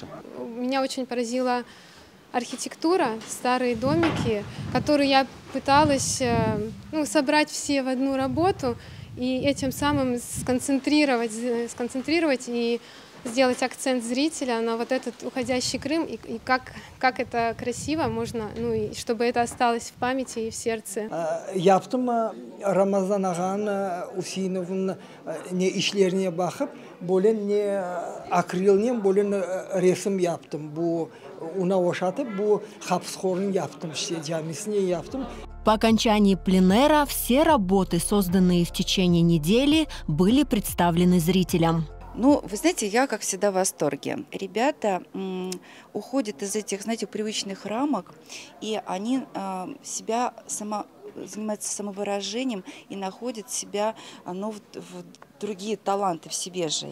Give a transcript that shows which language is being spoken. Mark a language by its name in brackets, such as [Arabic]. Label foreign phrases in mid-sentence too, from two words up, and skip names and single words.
[Russian] Меня очень поразила архитектура, старые домики, которые я пыталась собрать все в одну работу и этим самым сконцентрировать и сделать акцент зрителя на этот уходящий Крым, и как это красиво можно, и чтобы это осталось в памяти и в сердце. [Crimean Tatar] Yaptım Ramazan ağanın Useynov'un ne işlerine bakıp böyle ne akrillen böyle resim yaptım. Bu ona oşatıp bu Kapskhor'un yaptım camisini yaptım. [Russian] По окончании пленэра все работы, созданные в течение недели, были представлены зрителям. Вы знаете, я, как всегда, в восторге. Ребята уходят из этих, привычных рамок, и они занимаются самовыражением и находят себя в другие таланты в себе же.